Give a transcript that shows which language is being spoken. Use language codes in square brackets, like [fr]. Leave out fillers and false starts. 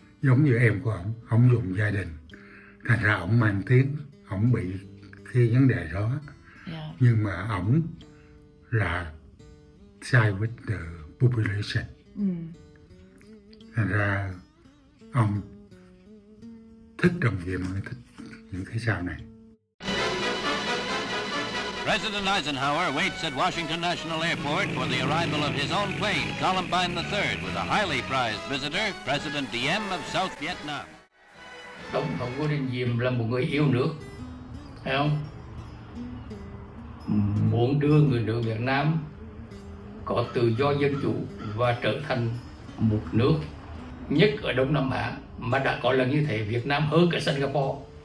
[vi] Giống như em của ông dùng gia đình. Thành ra ông mang tiếng, ông bị cái vấn đề đó. [en] Yeah. [vi] Nhưng mà ông là [en] side with the population. [vi] Thành ra ông thích Đồng Diệm hơn thích những cái sau này. [en] President Eisenhower waits at Washington National Airport for the arrival of his own plane, Columbine III, with a highly prized visitor, President Diem of South Vietnam. [vi] Tổng thống Ngô Đình Diệm là một người yêu nước, thấy không? Muốn đưa người nước Việt Nam có tự do dân chủ và trở thành một nước nhất ở Đông Nam Á, mà đã có lần như thế Việt Nam hơn cả Singapore.